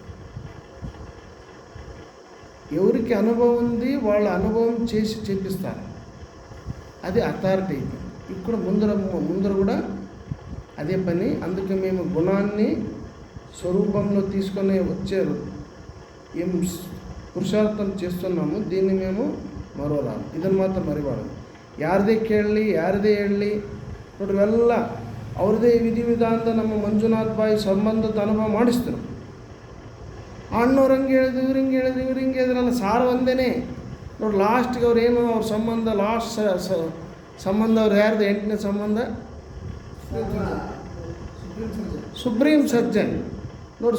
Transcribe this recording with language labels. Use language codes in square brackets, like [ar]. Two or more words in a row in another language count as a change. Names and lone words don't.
[te] ఎవరికి అనుభవం ఉంది వాళ్ళ అనుభవం చేసి చేపిస్తారు, అది అథారిటీ. ఇక్కడ ముందర కూడా అదే పని. అందుకే మేము గుణాన్ని స్వరూపంలో తీసుకొని వచ్చారు ఏం పురుషార్థం చేస్తున్నాము, దీన్ని మేము మరోరాము. [kn] ಇದನ್ನು ಮಾತ್ರ ಮರಿಬಾರ್ದು. ಯಾರದೇ ಕೇಳಲಿ ಯಾರದೇ ಹೇಳಲಿ ನೋಡ್ರಿವೆಲ್ಲ ಅವ್ರದೇ ವಿಧಿವಿಧಾನದ ನಮ್ಮ ಮಂಜುನಾಥ್ ಬಾಯಿ ಸಂಬಂಧದ ಅನುಭವ ಮಾಡಿಸ್ತಾರೆ. ಅಣ್ಣವ್ರು ಹಂಗೆ ಹೇಳಿದ್ರು, ಇವ್ರು ಹಿಂಗೆ ಹೇಳಿದ್ರು, ಇವ್ರು ಹಿಂಗೆ ಹೇಳಿದ್ರಲ್ಲ, ಸಾರು ಒಂದೇ ನೋಡಿ. ಲಾಸ್ಟ್ಗೆ ಅವ್ರು ಏನು ಅವ್ರ ಸಂಬಂಧ ಲಾಸ್ಟ್ ಸಂಬಂಧ ಅವ್ರು ಯಾರ್ದು 8ನೇ ಸಂಬಂಧ [en] supreme surgeon [kn] ನೋಡಿ.